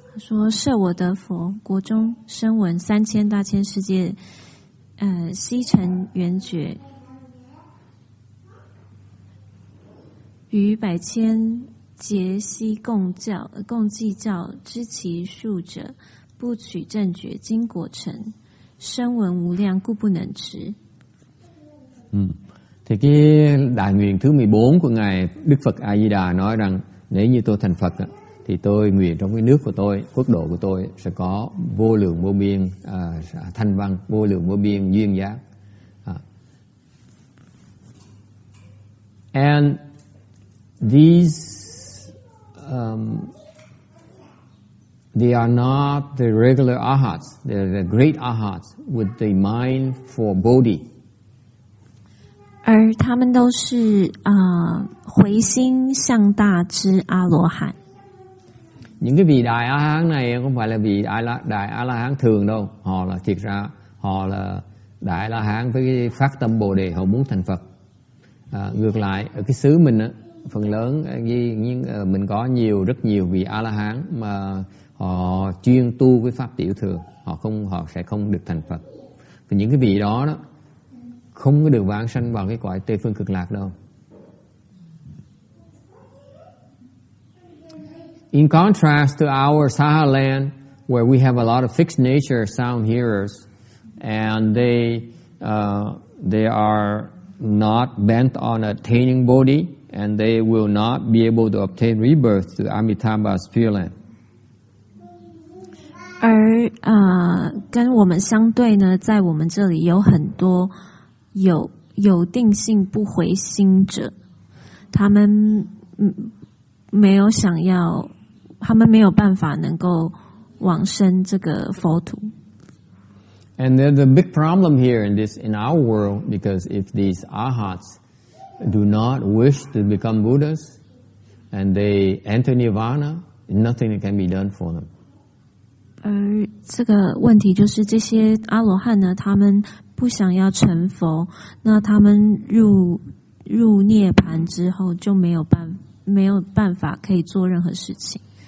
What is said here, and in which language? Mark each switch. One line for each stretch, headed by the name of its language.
Chinese: 他说：“设我得佛，国中声闻3000大千世界，悉成圆觉，于百千劫悉共计较，知其数者，不取正觉，经果成，声闻无量，故不能持。”
Vietnamese: Thì cái đại nguyện thứ 14 của ngài Đức Phật A Di Đà nói rằng nếu như tôi thành Phật thì tôi nguyện trong cái nước của tôi, quốc độ của tôi sẽ có vô lượng vô biên thanh văn, vô lượng vô biên duyên giác.
English: And these they are not the regular arhats, they're the great arhats with the mind for bodhi.
Chinese: 而他们都是回心向大之阿罗汉。
Vietnamese: Những cái vị đại A Hán này không phải là vị đại A La Hán thường đâu, họ là thiệt ra họ là đại A La Hán với cái phát tâm Bồ đề, họ muốn thành Phật. Ngược lại ở cái xứ mình phần lớn mình có rất nhiều vị A La Hán mà họ chuyên tu với pháp tiểu thừa, họ sẽ không được thành Phật. Và những cái vị đó không có được vãng sanh vào cái cõi Tây Phương Cực Lạc đâu.
English: In contrast to our Saha land, where we have a lot of fixed nature sound hearers, and they are not bent on attaining bodhi, and they will not be able to obtain rebirth to Amitabha's Pureland.
Chinese: 而跟我们相对呢，在我们这里有很多有定性不回心者，他们没有想要，他们没有办法能够往生这个佛土。
English: And there's a big problem here in our world, because if these arhats do not wish to become Buddhas and they enter nirvana, nothing can be done for them.
Chinese: 而这个问题就是，这些阿罗汉呢，他们不想要成佛，那他们入涅槃之后就没有办法可以做任何事情。